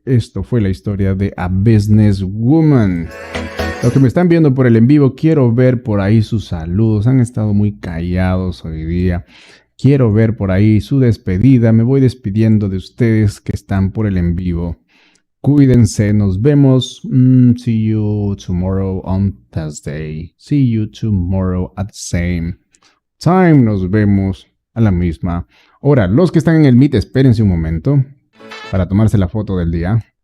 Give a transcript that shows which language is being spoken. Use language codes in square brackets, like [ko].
[es] Esto fue la historia de A Businesswoman. Los que me están viendo por el en vivo, quiero ver por ahí sus saludos. Han estado muy callados hoy día. Quiero ver por ahí su despedida. Me voy despidiendo de ustedes que están por el en vivo. Cuídense, nos vemos. [en] See you tomorrow on Thursday. See you tomorrow at the same time. [es] Nos vemos a la misma hora. Los que están en el Meet, espérense un momento para tomarse la foto del día.